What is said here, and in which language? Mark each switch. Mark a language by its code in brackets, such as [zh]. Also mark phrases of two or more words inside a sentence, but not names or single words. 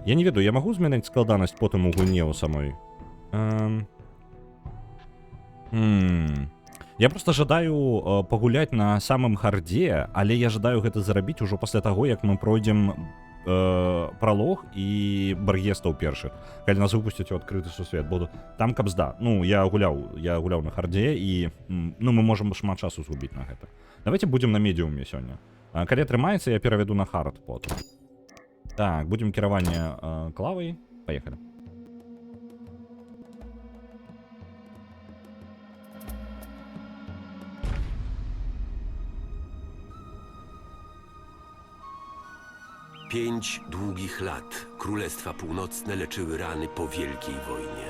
[be] Я не ведаю, я магу змяняць складанасць потым у гульне ў самой? Я просто жадаю пагуляць на самым хардзе, але я жадаю гэта зарабіць ужо пасля таго, як мы пройдзем пралог і бар'естаў першых, калі нас выпусцяць у адкрыты сусвет. Буду там кабзда. Ну, я гуляў на хардзе, і ну, мы можам шмат часу згубіць на гэта. Давайте будзем на медіуме сёння. Калі атрымаецца, я перавяду на хард потым. Так, будзем кіраванне клавай. Паехалі. [pl] Pięć długich lat Królestwa Północne leczyły rany po Wielkiej Wojnie.